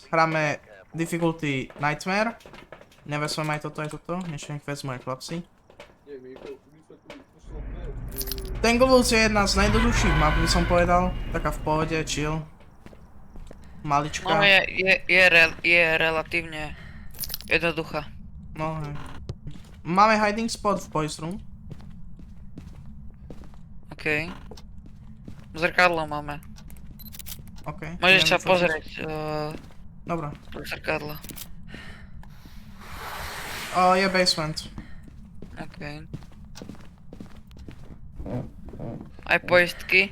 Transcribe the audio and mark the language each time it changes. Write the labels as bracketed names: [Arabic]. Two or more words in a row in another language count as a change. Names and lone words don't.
[Slovak] Hráme difficulty Nightmare. Nevezmem aj toto, ešte nech vezmu aj chlapci. Tanglewoods je jedna z najjednoduchších map, by som povedal. Taká v pohode, chill. Malička. No je relatívne jednoduchá. No hej. Máme [English] hiding spot [Slovak] v [English] boys room. [Slovak] OK. Zrkadlo máme. OK. Môžeš ideme sa fotiť. pozrieť Dobra. do zrkadla. Je basement. OK. Aj poistky.